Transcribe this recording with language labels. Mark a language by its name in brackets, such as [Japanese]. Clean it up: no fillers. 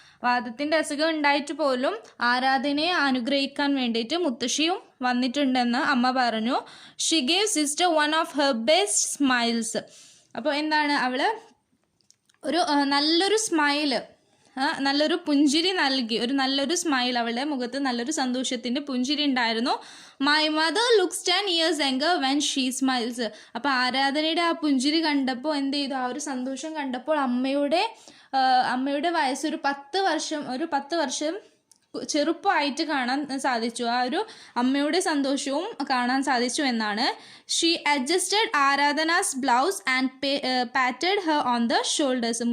[Malayalam] വാദത്തിൻ്റെ അസുഖം ഉണ്ടായിട്ട് പോലും ആരാധനയെ അനുഗ്രഹിക്കാൻ വേണ്ടിയിട്ട് മുത്തശ്ശിയും വന്നിട്ടുണ്ടെന്ന് അമ്മ പറഞ്ഞു. [English] She gave sister one of her best smiles. [Malayalam] അപ്പോൾ എന്താണ്, അവൾ ഒരു നല്ലൊരു സ്മൈല്, നല്ലൊരു പുഞ്ചിരി നൽകി, ഒരു നല്ലൊരു സ്മൈൽ, അവളുടെ മുഖത്ത് നല്ലൊരു സന്തോഷത്തിൻ്റെ പുഞ്ചിരി ഉണ്ടായിരുന്നു. [English] My mother looks 10 years younger when she smiles. [Malayalam] അപ്പോൾ ആരാധനയുടെ ആ പുഞ്ചിരി കണ്ടപ്പോൾ എന്ത് ചെയ്തു, ആ ഒരു സന്തോഷം കണ്ടപ്പോൾ അമ്മയുടെ വയസ്സ് ഒരു 10 വർഷം ചെറുപ്പമായിട്ട് കാണാൻ സാധിച്ചു. ആ ഒരു അമ്മയുടെ സന്തോഷവും കാണാൻ സാധിച്ചു എന്നാണ്. [English] She adjusted Aradhana's blouse and patted her on the shoulders.